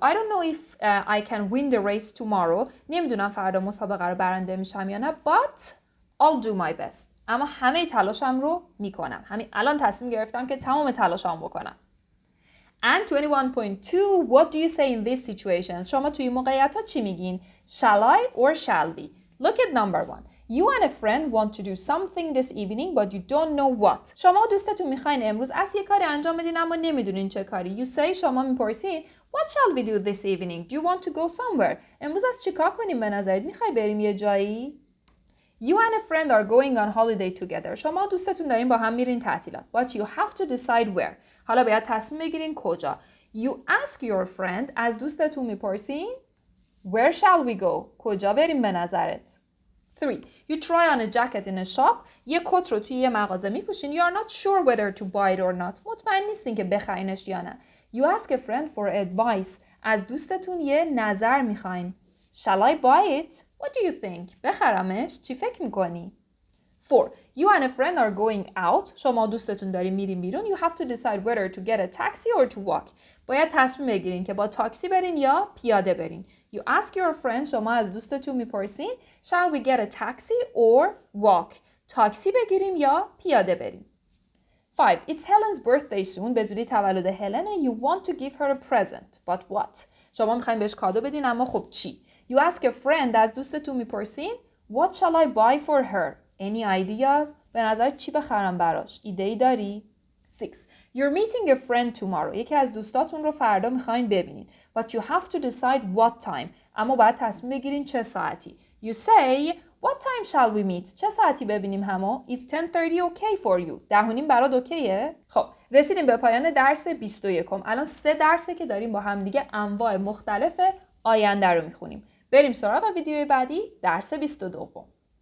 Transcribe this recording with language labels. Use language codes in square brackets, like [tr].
[en] I don't know if I can win the race tomorrow. [fa] نمیدونم فردا مسابقه رو برنده میشم یا نه. [en] But I'll do my best. [fa] اما همه تلاشم رو میکنم. همین الان تصمیم گرفتم که تمام تلاشم بکنم. [en] And 21.2. What do you say in these situations? [fa] شما توی موقعیت ها چی میگین؟ [en] Shall I or shall we? Look at number 1. You and a friend want to do something this evening but you don't know what. [fa] شما و دوستتون میخواین امروز یه کاری انجام بدین اما نمیدونین چه کاری. [en] You say [fa] شما میپرسین [en] What shall we do this evening? Do you want to go somewhere? [fa] امروز چی کار کنیم به نظرت؟ میخوای بریم یه جایی؟ [en] You and a friend are going on holiday together. [fa] شما و دوستتون دارین با هم میرین تعطیلات. [en] But you have to decide where. [fa] حالا باید تصمیم بگیرین کجا. [en] You ask your friend. [fa] از دوستتون میپرسین [en] Where shall we go? [fa] کجا بریم به نظرت؟ 3. [en] You try on a jacket in a shop. [fa] یه کت رو توی یه مغازه میپوشین. [en] You are not sure whether to buy it or not. [fa] مطمئن نیستین که بخرینش یا نه. [en] You ask a friend for advice. [fa] از دوستتون یه نظر میخواین. [en] Shall I buy it? What do you think? [fa] بخرمش؟ چی فکر میکنی؟ [en] 4. You and a friend are going out. [fa] شما دوستتون دارین میرین بیرون. [en] You have to decide whether to get a taxi or to walk. [fa] باید تصمیم بگیرین که با تاکسی برین یا پیاده برین. [en] You ask your friend. [fa] شما از دوستتون میپرسین [en] Shall we get a taxi or walk? [fa] تاکسی بگیریم یا پیاده بریم. 5. [en] It's Helen's birthday soon. [fa] به زودی تولد هلن. [en] You want to give her a present. But what? [fa] شما میخواین بهش کادو بدین اما خب چی؟ [en] You ask a friend. [fa] از دوستتون میپرسین [en] What shall I buy for her? Any ideas? [fa] به نظر چی بخرم براش؟ ایده‌ای داری؟ 6. [en] You're meeting a friend tomorrow. [fa] یکی از دوستاتون رو فردا میخواین ببینید. [en] But you have to decide what time. [fa] اما باید تصمیم بگیرین چه ساعتی. [en] You say, what time shall we meet? [fa] چه ساعتی ببینیم همو؟ [en] Is 10:30 okay for you? [fa] 10:30 برات اوکیه؟ خب رسیدیم به پایان درس 21. الان 3 درسه که داریم با هم دیگه انواع مختلف آینده رو میخونیم. بریم سراغ ویدیوی بعدی، درس 22.